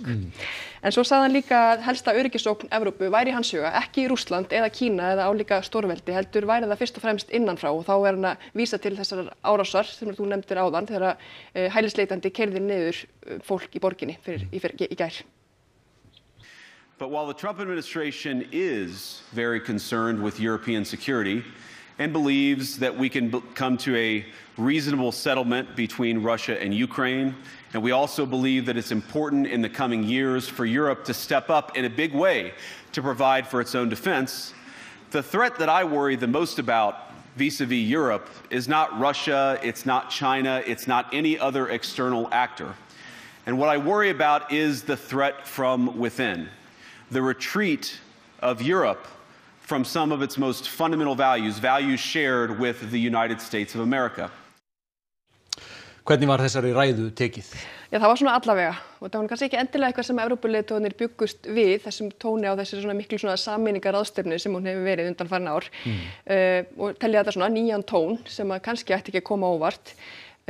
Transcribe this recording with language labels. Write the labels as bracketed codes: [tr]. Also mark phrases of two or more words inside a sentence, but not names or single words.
[is] En svo sagði hann líka að helsta öryggisógn Evrópu væri í hans huga, ekki í Rússland eða Kína eða álíka stórveldi, heldur væri það fyrst og fremst innanfrá og þá er hann að vísa til þessar árásar sem þú nefndir áðan þegar hælisleitandi keyrði niður fólk í borginni í gær. [en] But while the Trump administration is very concerned with European security and believes that we can come to a reasonable settlement between Russia and Ukraine, and we also believe that it's important in the coming years for Europe to step up in a big way to provide for its own defense, the threat that I worry the most about vis-a-vis Europe is not Russia, it's not China, it's not any other external actor. And what I worry about is the threat from within. The retreat of Europe from some of its most fundamental values shared with the United States of America. [is] Hvernig var þessari ræðu tekið? Já, það var svona allavega og það var kannski ekki endilega eitthvað sem Evrópuleiðtogarnir bjuggust við þessum tóni á þessi svona miklu svona sameiningarráðstefnu sem hún hefur verið undanfarin ár og telja þetta svona nýjan tón sem að kannski ætti ekki að koma óvart.